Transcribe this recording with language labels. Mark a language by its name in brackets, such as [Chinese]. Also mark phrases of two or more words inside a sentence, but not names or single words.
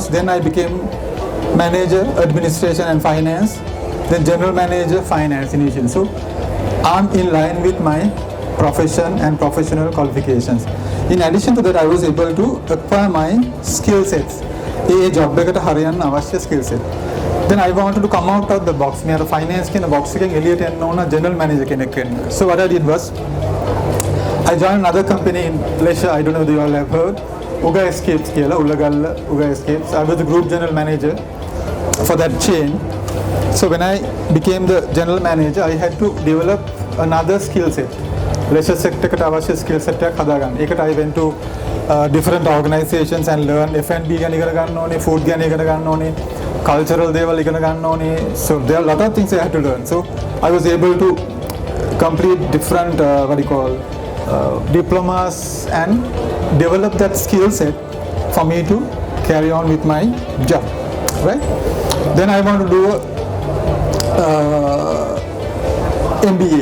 [English] Then I became manager, administration and finance, then general manager, finance initially. So I'm in line with my profession and professional qualifications. In addition to that, I was able to acquire my skill sets. A job [Sinhala] එකට හරියන්න අවශ්‍ය [English] skill set. Then I wanted to come out of the box. [Sinhala] මේ අර finance කියන box එකෙන් එළියට එන්න ඕන [English] general manager [Sinhala] කෙනෙක් වෙන්න. [English] So what I did was I joined another company in Malaysia. I don't know if you all have heard. [Sinhala] Uga Escapes කියලා උල්ලගල්ල Uga Escapes. [English] I was the group general manager for that chain. So when I became the general manager, I had to develop another skill set. Leisure sector [Sinhala] එකට අවශ්‍ය [English] skill set [Sinhala] එකක් හදාගන්න. ඒකට [English] I went to different organizations and learn F&B [Sinhala] ගැන ඉගෙන ගන්න ඕනේ, food ගැන ඉගෙන ගන්න ඕනේ, cultural දේවල් ඉගෙන ගන්න ඕනේ. [English] So there are a lot of things I had to learn. So I was able to complete different diplomas and develop that skill set for me to carry on with my job, right? Then I want to do MBA.